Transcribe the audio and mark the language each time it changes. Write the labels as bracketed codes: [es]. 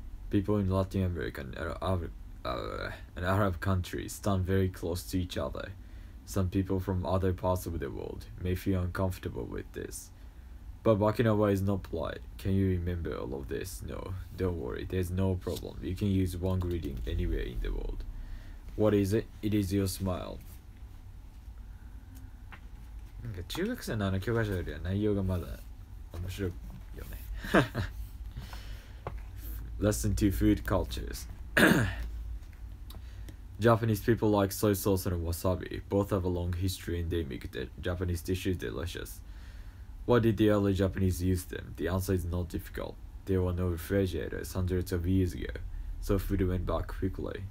[en] People in Latin American and Arab countries stand very close to each other. Some people from other parts of the world may feel uncomfortable with this. But backing away is not polite. Can you remember all of this? No, don't worry, there's no problem. You can use one greeting anywhere in the world. What is it? It is your smile. [ja] なんか中学生の教科書よりは内容がまだ面白いよね [en] Lesson 2 Food Cultures. Japanese people like soy sauce and wasabi. Both have a long history and they make the Japanese dishes delicious. Why did the early Japanese use them? The answer is not difficult. There were no refrigerators hundreds of years ago, so food went bad quickly.